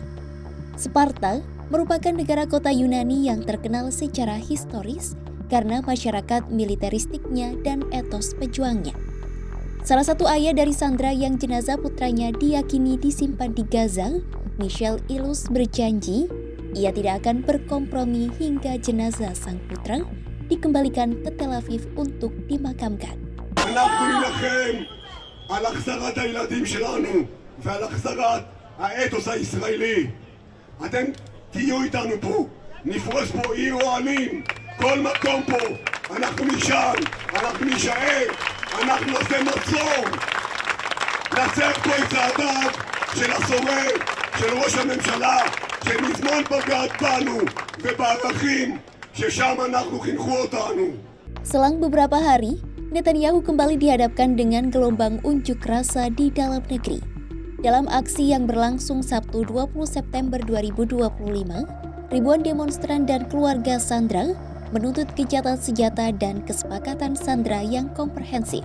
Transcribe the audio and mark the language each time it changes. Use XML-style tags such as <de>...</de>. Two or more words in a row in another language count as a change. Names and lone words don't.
<id>Sparta merupakan negara kota Yunani yang terkenal secara historis karena masyarakat militeristiknya dan etos pejuangnya. Salah satu ayah dari sandera yang jenazah putranya diyakini disimpan di Gaza, Michel Ilus berjanji ia tidak akan berkompromi hingga jenazah sang putra dikembalikan ke Tel Aviv untuk dimakamkan.</id> <he>אנחנו נילחם על החזרת הילדים שלנו ועל החזרת האתוס הישראלי. אתם תהיו איתנו פה, נפרוס פה עיר אוהלים, כל מקום פה, אנחנו נשאל, אנחנו נשאר, אנחנו נעשה מצור, נעצר פה את צעדיו של השורד, של ראש הממשלה, שמזמן בגד בנו ובערכים ששם אנחנו חינכו אותנו.</he> <id>Selang beberapa hari, Netanyahu kembali dihadapkan dengan gelombang unjuk rasa di dalam negeri. Dalam aksi yang berlangsung Sabtu 20 September 2025, ribuan demonstran dan keluarga sandera menuntut gencatan senjata dan kesepakatan sandera yang komprehensif.</id>